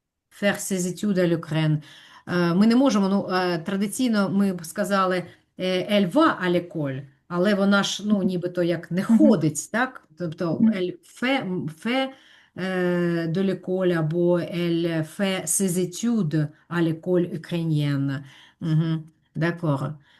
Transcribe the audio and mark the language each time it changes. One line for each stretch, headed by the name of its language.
French: Faire ses études à l'Ukraine.
Ukrainian: Ми не можемо, традиційно ми б сказали,
French: elle va à l'école,
Ukrainian: але вона ж, ну, нібито як не mhm, ходить, так? Тобто, mhm.
French: elle fait de l'école
Ukrainian: або
French: elle fait ses études à l'école ukrainienne. Mhm. D'accord.